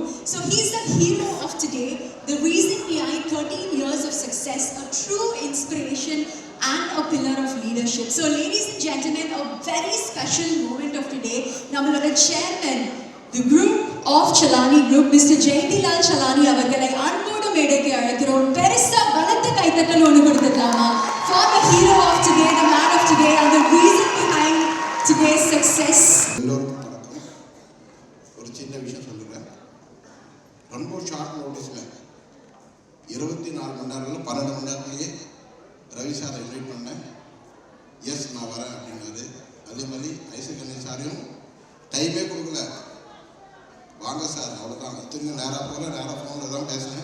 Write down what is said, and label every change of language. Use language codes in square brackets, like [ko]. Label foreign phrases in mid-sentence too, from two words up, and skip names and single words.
[en] So he's the hero of today, the reason behind 13 years of success, a true inspiration and a pillar of leadership. So ladies and gentlemen, a very special moment of today. Nammalora chairman, the group of Chalani Group, Mr. [ta] Jayendilal Chalani அவர்களை அன்போடு மேடைக்கு அழைக்கிறோம். பெரிசா பலத்த கைதட்டல் ஒன்னு கொடுத்துக்கலாமா [en] for the hero of today, the man of today, and the reason behind today's success. [ta] ஒரு சின்ன விஷயம் சொல்லுறேன். ரொம்ப [en] short notice [ta] 24 மணி நேரத்தில் 12 மணி நேரத்திலேயே ரவி சாரை இன்வைட் பண்ணேன். எஸ் நான் வரேன் அப்படின்னாரு. அதே மாதிரி ஐசக் அண்ணன் சாரையும் டைமே கொடுக்கல, வாங்க சார் அவ்வளோதான், திரும்ப நேராக போகல, நேராக ஃபோனில் தான் பேசினேன்.